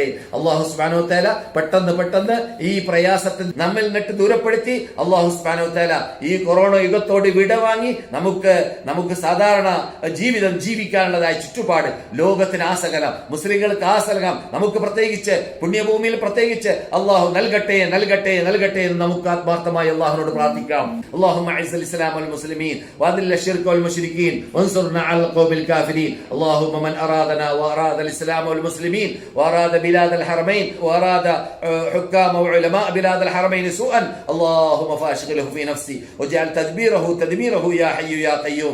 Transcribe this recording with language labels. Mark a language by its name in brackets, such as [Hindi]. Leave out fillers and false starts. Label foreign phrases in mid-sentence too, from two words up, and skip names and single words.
[Arabic] الله سبحانه وتعالى [Malayalam] പെട്ടെന്ന് ഈ പ്രയാസത്തിൽ നമ്മിൽ നിന്നിട്ട് ദൂരപ്പെടുത്തി [Arabic] الله سبحانه وتعالى [Malayalam] ഈ കൊറോണ യുഗത്തോട് വിടവാങ്ങി നമുക്ക് സാധാരണ ജീവിതം ജീവിക്കാനുള്ളതായ ചുറ്റുപാട് ലോകത്തിന് ആസകലം, മുസ്ലിങ്ങൾക്ക് ആസകലം, നമുക്ക് പ്രത്യേകിച്ച് പുണ്യഭൂമിയിൽ പ്രത്യേകിച്ച് അള്ളാഹു നൽകട്ടെ എന്ന് നമുക്ക് ആത്മാർത്ഥമായി അള്ളാഹുവിനോട് പ്രാർത്ഥിക്കാം. [Arabic] اللهم اعز الاسلام والمسلمين واذل الشرك والمشركين وانصرنا على القوم الكافرين. اللهم من ارادنا واراد الاسلام والمسلمين واراد بلاد الحرمين واراد حكام وعلماء بلاد الحرمين سوءا اللهم فاشغله في نفسي واجعل تدبيره يا حي يا قيوم.